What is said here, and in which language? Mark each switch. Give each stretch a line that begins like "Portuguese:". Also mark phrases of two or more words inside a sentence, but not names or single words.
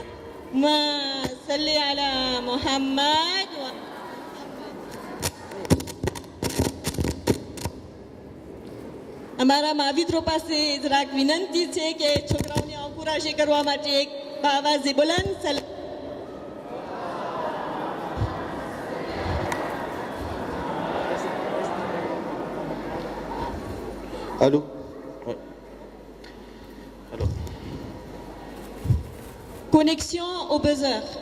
Arabic: ما صلي على محمد.
Gujarati: અમારા માવિત્રો પાસે જરાક વિનંતી છે કે છોકરાઓને encourager કરવા માટે એક બાવાઝે બુલંદ સલામ.
French: Allô? Ouais. Alors. Connexion au buzzer.